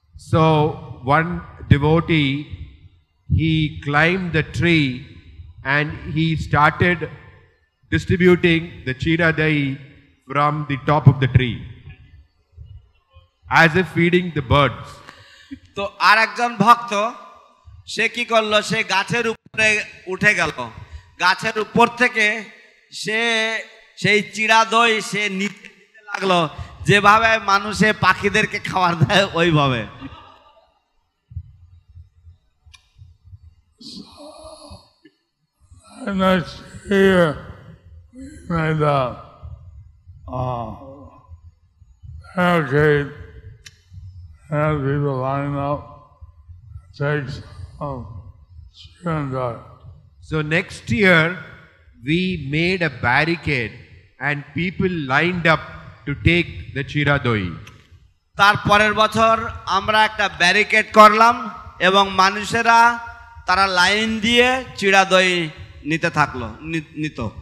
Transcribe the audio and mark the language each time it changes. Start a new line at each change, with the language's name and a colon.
English: So one devotee, he climbed the tree and he started distributing the Chira Dai from the top of the tree, as if feeding the birds.
Bangla: তো আর একজন ভক্ত সে কি করলো, সে গাছের উপরে উঠে গেল, গাছের উপর থেকে সে সেই চিড়া দই সে নিতে লাগলো যেভাবে মানুষে পাখিদেরকে খাবার দেয় ওইভাবে।
English: Next year, we made a barricade, had people line up, take some chicken dye. So next year, we made a barricade and people lined up to take the Chira Doi.
Bangla: তারপরের বছর আমরা একটা ব্যারিকেড করলাম এবং মানুষেরা তারা line দিয়ে চিড়া দই নিতে থাকলো, নিত।